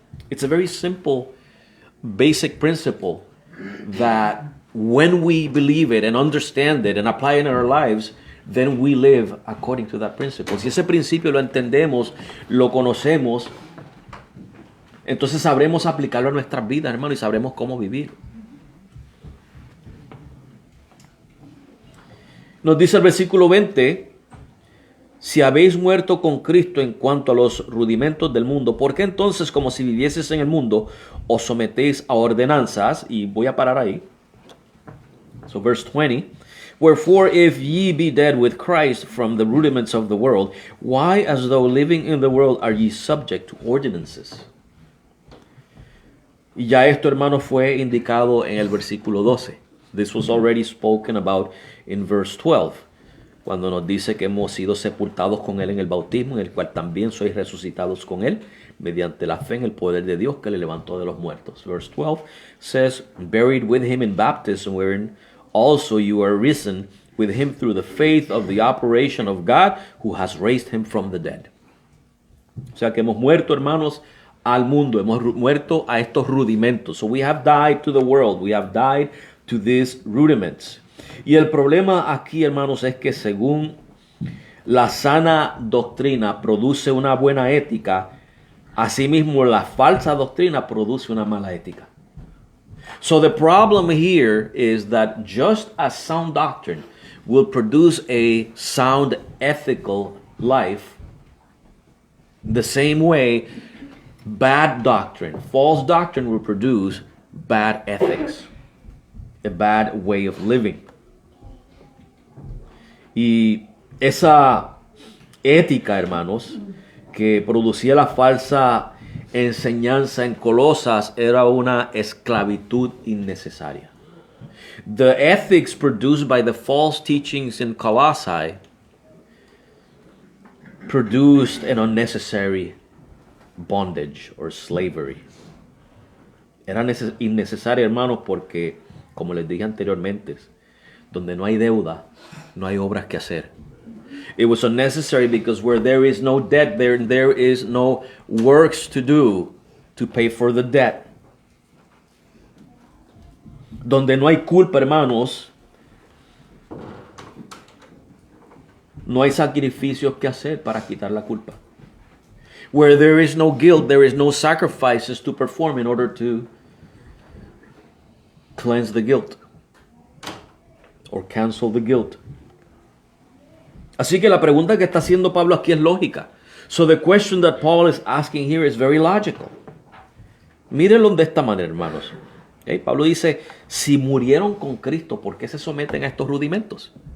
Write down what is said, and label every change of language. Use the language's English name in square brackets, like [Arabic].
[English] It's a very simple, basic principle that when we believe it and understand it and apply it in our lives, then we live according to that principle. [Spanish] Si ese principio lo entendemos, lo conocemos, entonces sabremos aplicarlo a nuestras vidas, hermano, y sabremos cómo vivir. Nos dice el versículo 20, si habéis muerto con Cristo en cuanto a los rudimentos del mundo, ¿por qué entonces, como si vivieseis en el mundo, os sometéis a ordenanzas? Y voy a parar ahí. [English] So verse 20, wherefore if ye be dead with Christ from the rudiments of the world, why as though living in the world are ye subject to ordinances? [Spanish] Y ya esto, hermano, fue indicado en el versículo 12. [English] This was already spoken about in verse 12, [Spanish] cuando nos dice que hemos sido sepultados con Él en el bautismo, en el cual también sois resucitados con Él, mediante la fe en el poder de Dios que le levantó de los muertos. [English] Verse 12 says, buried with Him in baptism, wherein also you are risen with Him through the faith of the operation of God, who has raised Him from the dead. [Spanish] O sea que hemos muerto, hermanos, al mundo, hemos muerto a estos rudimentos. [English] So we have died to the world, we have died to these rudiments. [Spanish] Y el problema aquí, hermanos, es que según la sana doctrina produce una buena ética, asimismo la falsa doctrina produce una mala ética. [English] So the problem here is that just as sound doctrine will produce a sound ethical life, the same way bad doctrine, false doctrine will produce bad ethics, a bad way of living. [Spanish] Y esa ética, hermanos, que producía la falsa enseñanza en Colosas era una esclavitud innecesaria. [English] The ethics produced by the false teachings in Colossae produced an unnecessary bondage or slavery. [Spanish] Era innecesaria, hermanos, porque, como les dije anteriormente, donde no hay deuda, no hay obras que hacer. [English] It was unnecessary because where there is no debt, there is no works to do to pay for the debt. [Spanish] Donde no hay culpa, hermanos, no hay sacrificios que hacer para quitar la culpa. [English] Where there is no guilt, there is no sacrifices to perform in order to cleanse the guilt or cancel the guilt. [Spanish] Así que la pregunta que está haciendo Pablo aquí es lógica. [English] So the question that Paul is asking here is very logical. [Spanish] Mírenlo de esta manera, hermanos. Okay? Pablo dice, si murieron con Cristo, ¿por qué se someten a estos rudimentos?